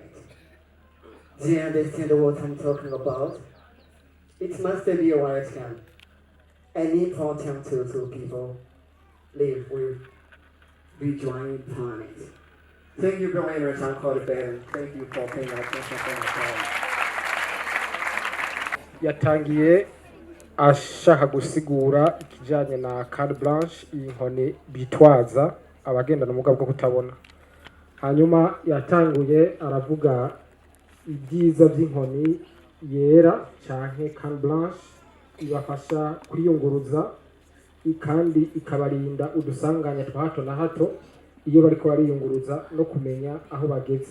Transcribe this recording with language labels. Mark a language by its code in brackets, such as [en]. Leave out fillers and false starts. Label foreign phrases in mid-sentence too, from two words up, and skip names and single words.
[en] Do you understand what I'm talking about? It must be a white hand. An important tool to people live with visual impairment. Thank you very much, Uncle Ben. Thank you for paying attention to my time. [rn] Yatangiye ashaka gusigura ikijanye na [fr] carte blanche, [rn] inkoni bitwaza abagendana ubumuga bwo kutabona. Hanyuma yatanguye aravuga ibyiza by'inkoni yera canke [fr] carte blanche [rn] ibafasha kwiyunguruza kandi ikabarinda udusanganya twa hato na hato iyo bariko bariyunguruza no kumenya aho bageze.